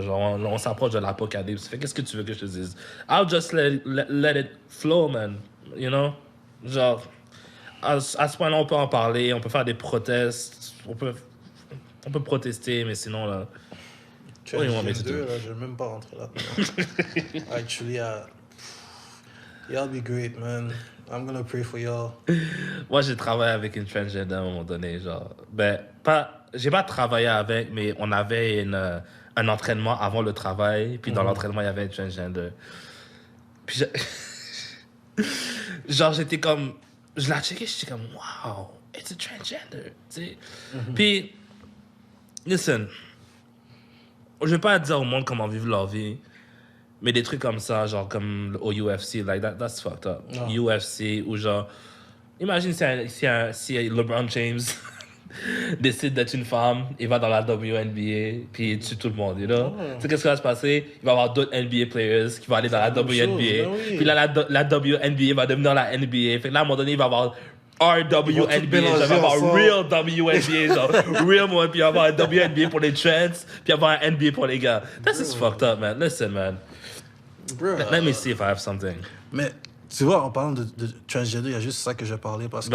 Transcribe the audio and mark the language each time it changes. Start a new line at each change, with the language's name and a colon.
French: Genre, on s'approche de l'apocalypse. Fait qu'est-ce que tu veux que je te dise?
English: I'll just let it flow, man. You know?
French: Genre, à ce point-là, on peut en parler, on peut faire des protestes, on peut protester, mais sinon, là... Je vais même pas rentrer là.
English: Actually, y'all be great, man. I'm gonna pray for y'all.
French: Moi, j'ai travaillé avec une transgender à un moment donné, genre... j'ai pas travaillé avec, mais on avait un entraînement avant le travail, puis dans l'entraînement, il y avait une transgender. Puis genre, j'étais comme... Je la checkais, j'étais comme,
English: wow, it's a transgender,
French: tu sais. Puis, listen... Je vais pas dire au monde comment vivre leur vie, mais des trucs comme ça, genre comme au UFC,
English: like that's fucked up. Oh.
French: UFC, ou genre, imagine si LeBron James décide d'être une femme, il va dans la WNBA, puis il tue tout le monde,
English: you know?
French: Tu sais qu'est-ce qui va se passer? Il va y avoir d'autres NBA players qui vont aller dans la WNBA, puis là, la WNBA va devenir la NBA. Fait que là, à un moment donné, il va y avoir RWNBA, mélanger j'avais avoir ensemble. real WNBA, genre real moi, puis avoir un WNBA pour les trans, puis avoir un NBA pour les gars.
English: That's just fucked up, man. Listen, man. Bro. Let me see if I have something.
French: Mais tu vois, en parlant de transgender, il y a juste ça que je vais parler parce que